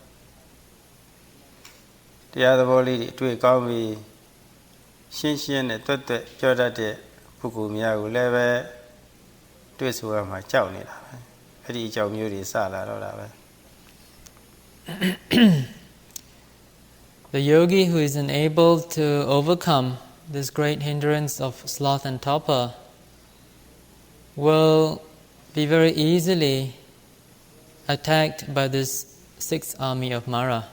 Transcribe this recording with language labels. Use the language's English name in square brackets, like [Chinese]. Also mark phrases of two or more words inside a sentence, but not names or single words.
[Burmese] တရားသဘောလေးတွေအတွေ့ကောင်းပြီးရှင်းရှင်းနဲ့တွတ်တွတ်ပြောတတ်တဲ့ပုဂ္ဂိုလ်များကိုလည်းပဲတွေ့ဆိုရမှာကြောက်နေတာပဲအဲ့ဒီအကြောင်းမျိုးတွေစလာတော့တာပဲ [English] The yogi who is unable to overcome this great hindrance of sloth and torpor will be very easily attacked by this 6th army of Mara.